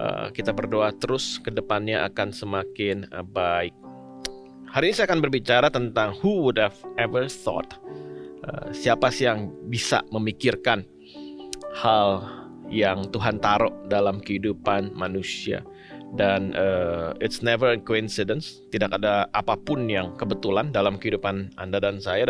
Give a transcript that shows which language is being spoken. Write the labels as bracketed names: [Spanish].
[Indonesian] Kita berdoa terus ke depannya akan semakin baik. Hari ini saya akan berbicara tentang who would have ever thought. Siapa sih yang bisa memikirkan hal yang Tuhan taruh dalam kehidupan manusia. [English] Dan it's never a coincidence. [Indonesian] Tidak ada apapun yang kebetulan dalam kehidupan Anda dan saya.